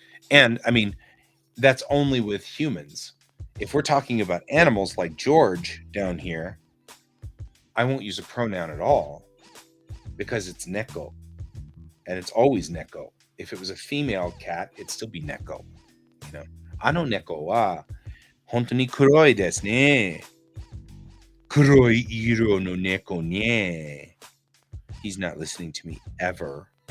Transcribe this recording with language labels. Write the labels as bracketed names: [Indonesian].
[English] And I mean, that's only with humans. If we're talking about animals like George down here, I won't use a pronoun at all because it's neko, and it's always neko. If it was a female cat, it'd still be neko. You know, [Japanese] あの猫は本当に黒いですね。黒い色の猫ね. [English] He's not listening to me ever.